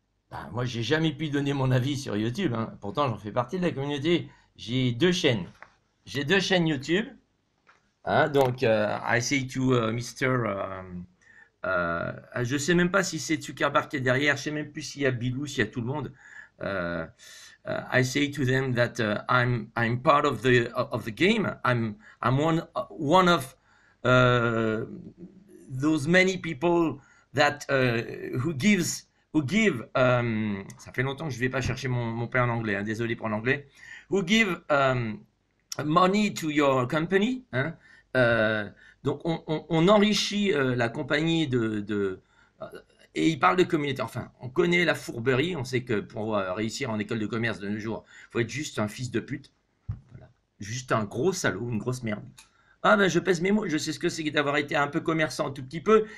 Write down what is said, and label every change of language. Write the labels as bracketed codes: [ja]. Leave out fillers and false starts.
[fr] Ben, moi, j'ai jamais pu donner mon avis sur YouTube. Hein. Pourtant, j'en fais partie de la communauté. J'ai deux chaînes. J'ai deux chaînes YouTube. Hein, donc, [en] I say to Mr. [fr] Je sais même pas si c'est Zuckerberg qui est derrière. Je sais même plus s'il y a Bilou, s'il y a tout le monde. [en] Uh, I say to them that I'm part of the game. I'm one of those many people that who give. [fr] Ça fait longtemps que je vais pas chercher mon père en anglais. Hein, désolé pour l'anglais. [en] Who give money to your company. [fr] Hein, donc on enrichit la compagnie et il parle de communauté. Enfin, on connaît la fourberie. On sait que pour réussir en école de commerce de nos jours, il faut être juste un fils de pute. Voilà. Juste un gros salaud, une grosse merde. Ah ben je pèse mes mots, je sais ce que c'est d'avoir été un peu commerçant un tout petit peu.